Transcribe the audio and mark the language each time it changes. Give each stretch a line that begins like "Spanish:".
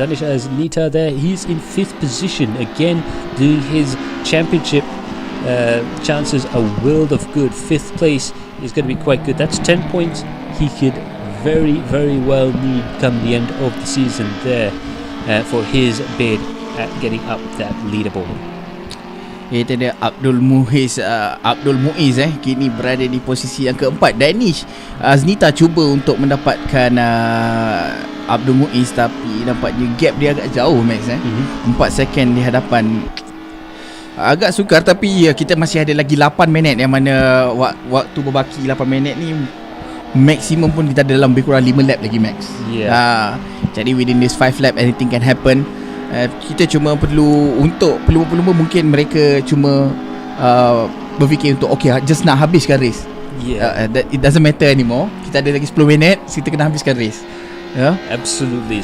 English: Danish has Nita there. He's in 5th position. Again, doing his championship chances a world of good. 5th place is going to be quite good. That's 10 points he could very well need come the end of the season there for his bid at getting up that leaderboard.
Malay: Itu dia Abdul Muiz kini berada di posisi yang keempat. Danish Aznita cuba untuk mendapatkan Abdul Muiz, tapi nampaknya gap dia agak jauh Max 4 second di hadapan. Agak sukar, tapi kita masih ada lagi 8 minit yang mana waktu berbaki 8 minit ni maksimum pun kita ada dalam lebih kurang 5 lap lagi Max. Jadi
English: within this 5 lap anything can happen.
Malay: Kita cuma perlu untuk pelumba-pelumba mungkin mereka cuma berfikir untuk just nak habiskan race.
English: It doesn't matter anymore.
Malay: Kita ada lagi 10 minit, kita kena habiskan race.
English: Absolutely.